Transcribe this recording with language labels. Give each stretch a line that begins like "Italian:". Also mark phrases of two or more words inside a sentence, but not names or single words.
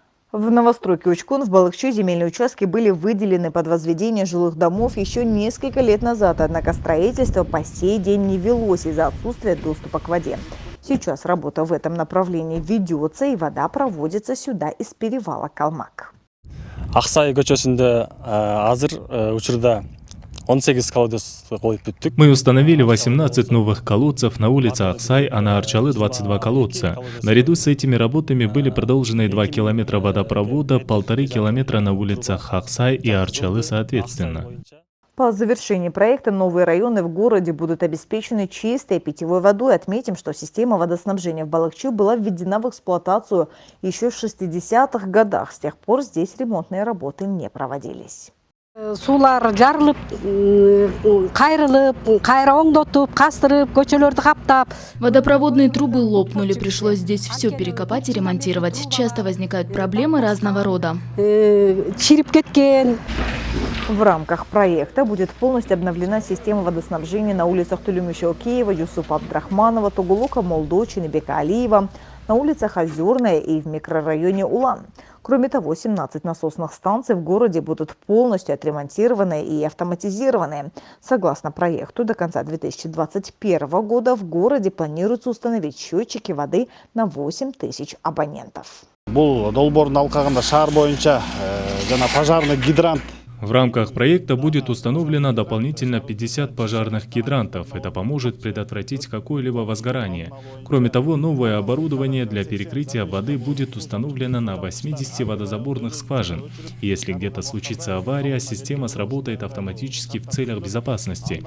Russian: В новостройке Учкун в Балыкчу земельные участки были выделены под возведение жилых домов еще несколько лет назад, однако строительство по сей день не велось из-за отсутствия доступа к воде. Сейчас работа в этом направлении ведется, и вода проводится сюда из перевала Калмак.
Kyrgyz: Аксай көчөсүндө азыр учурда 18 колодец коюп бүттүк.
Russian: Мы установили 18 новых колодцев на улице Аксай, а на Арчалы 22 колодца. Наряду с этими работами были продолжены 2 километра водопровода, 1,5 километра на улицах Аксай и Арчалы соответственно. По завершении проекта новые районы в городе будут обеспечены чистой питьевой водой. Отметим, что система водоснабжения в Балыкчу была введена в эксплуатацию еще в 60-х годах. С тех пор здесь ремонтные работы не проводились.
Kyrgyz: Сулар жарылып, кайрылып, кайра оңдотуп, кастырып, көчөлөрдү каптап.
Russian: Водопроводные трубы лопнули, пришлось здесь все перекопать и ремонтировать. Часто возникают проблемы разного рода.
Kyrgyz: Чирип кеткен.
Russian: В рамках проекта будет полностью обновлена система водоснабжения на улицах Тулюмишева-Киева, Юсупа Абдрахманова, Тугулука, Молдочины, Бека Алиева, на улицах Озерная и в микрорайоне Улан. Кроме того, 17 насосных станций в городе будут полностью отремонтированы и автоматизированы. Согласно проекту, до конца 2021 года в городе планируется установить счетчики воды на 8 тысяч абонентов.
Kyrgyz: Бул долбоордун алкагында шаар боюнча жана
Russian: пожарный гидрант. В рамках проекта будет установлено дополнительно 50 пожарных гидрантов. Это поможет предотвратить какое-либо возгорание. Кроме того, новое оборудование для перекрытия воды будет установлено на 80 водозаборных скважин. Если где-то случится авария, система сработает автоматически в целях безопасности.